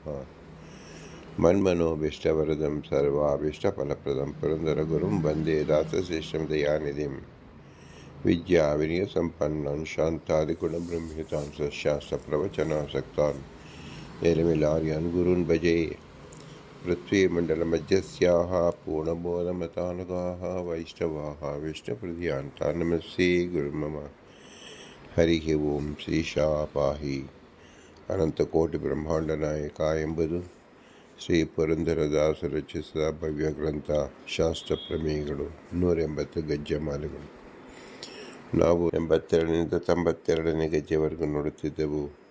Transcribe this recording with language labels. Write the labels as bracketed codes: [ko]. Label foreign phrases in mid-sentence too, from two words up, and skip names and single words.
[sa] मन्मनोभीष्टवरदं सर्वाभीष्टफलप्रदं पुरन्दरगुरुं वन्दे दासश्रेष्ठं दयानिधिं विद्याविनयसम्पन्नं शान्तादिगुणब्रह्मयुतां सशास्त्रप्रवचनासक्तान् एलमिलार्यान् गुरून् भजे। पृथ्वीमण्डलमध्यस्याः पूर्णबोधमतानुगाः वैष्णवाः विष्णुहृदयान्तान् नमस्ते गुरुर्मम। ಹರಿಃ ಓಂ ಶ್ರೀಶಾ ಪಾಹಿ. [kn] ಅನಂತಕೋಟಿ ನಾಯಕ ಎಂಬುದು ಶ್ರೀ ಪುರಂದರದಾಸರು ರಚಿಸಿದ ಭವ್ಯ ಗ್ರಂಥ. ಶಾಸ್ತ್ರ ಪ್ರಮೇಯಗಳು 180 ಗಜ್ಜಮಾಲೆಗಳು. ನಾವು 82ರಿಂದ 92ನೇ ಗಜ್ಜೆವರೆಗೂ ನೋಡುತ್ತಿದ್ದೆವು.